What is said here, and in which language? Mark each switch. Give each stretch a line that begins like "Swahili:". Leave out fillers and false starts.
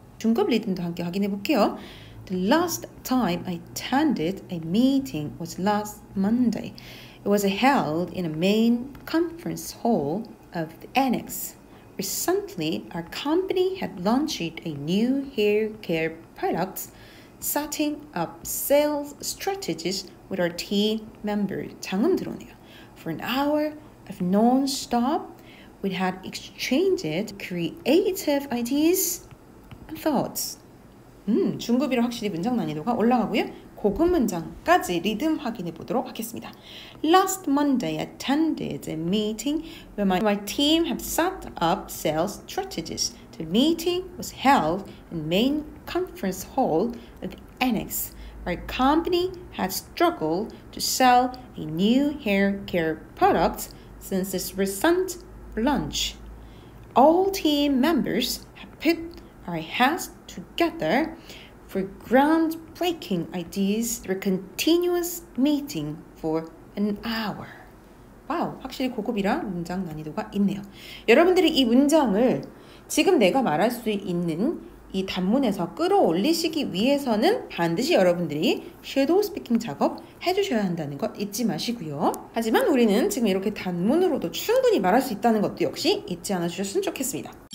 Korean: 중급 리듬도 함께 확인해 볼게요.
English: The last time I attended a meeting was last Monday. It was held in a main conference hall of the annex. Recently, our company had launched a new hair care product, setting up sales strategies with our team members.
Korean: 장음 들어오네요.
English: For an hour of non-stop, we had exchanged creative ideas and thoughts.
Korean: 중급이라 확실히 문장 난이도가 올라가고요. 고급 문장까지 리듬 확인해 보도록 하겠습니다.
English: Last Monday, I attended a meeting where my team had set up sales strategies. The meeting was held in main conference hall of the annex. Our company had struggled to sell a new hair care product since its recent launch. All team members have put our heads together for groundbreaking ideas through a continuous meeting for an hour.
Korean: 와우, 확실히 고급이라 문장 난이도가 있네요. 여러분들이 이 문장을 지금 내가 말할 수 있는 이 단문에서 끌어올리시기 위해서는 반드시 여러분들이 섀도우 스피킹 작업 해주셔야 한다는 것 잊지 마시고요. 하지만 우리는 지금 이렇게 단문으로도 충분히 말할 수 있다는 것도 역시 잊지 않아 주셨으면 좋겠습니다.